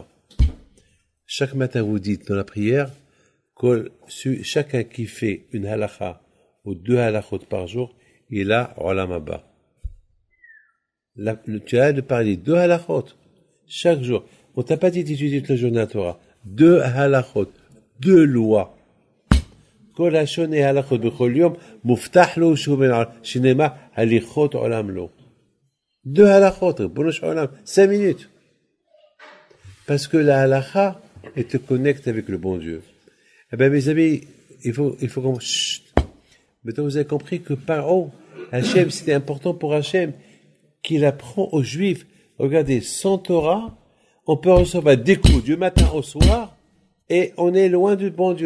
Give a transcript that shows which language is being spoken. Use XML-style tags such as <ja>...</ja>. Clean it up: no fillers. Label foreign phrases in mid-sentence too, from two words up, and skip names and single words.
<fr>Chaque matin, vous dites dans la prière, chacun qui fait une halakha ou 2 halakhot par jour, il a</fr> <he>עולם הבא.</he> <fr>Tu as de parler 2 halakhot chaque jour. On t'a pas dit d'étudier toute la journée la Torah. 2 halakhot, 2 lois.</fr> <he>כל השונה הלכות בכל יום, מובטח לו שהוא בן העולם, שנאמר, הליכות עולם לו. 2 halachot, ריבונו של עולם, 5 minutes.</he> <fr>Parce que la halakha, elle te connecte avec le bon Dieu. Eh bien, mes amis, il faut qu'on... Chut. Maintenant, vous avez compris que Paro, Hachem, c'était important pour Hachem, qu'il apprend aux Juifs, regardez, sans Torah, on peut recevoir des coups du matin au soir, et on est loin du bon Dieu.</fr>